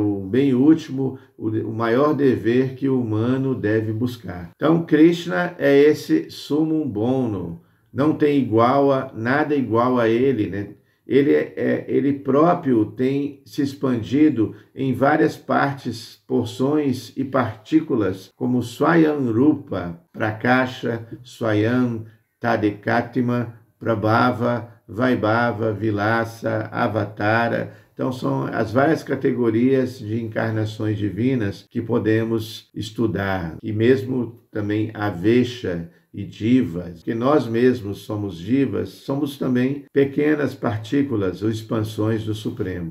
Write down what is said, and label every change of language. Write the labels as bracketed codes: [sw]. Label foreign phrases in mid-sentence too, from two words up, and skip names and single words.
[pt] O bem último, o maior dever que o humano deve buscar. Então, Krishna é esse [la] sumum bono, [pt] não tem nada igual a ele, né? Ele próprio tem se expandido em várias partes, porções e partículas, como Swayam Rupa, Prakasha, Swayam, Tadekatima, Prabhava, Vaibhava, Vilasa, Avatara. Então, são as várias categorias de encarnações divinas que podemos estudar. E mesmo também Avesha e divas, que nós mesmos somos divas, somos também pequenas partículas ou expansões do Supremo.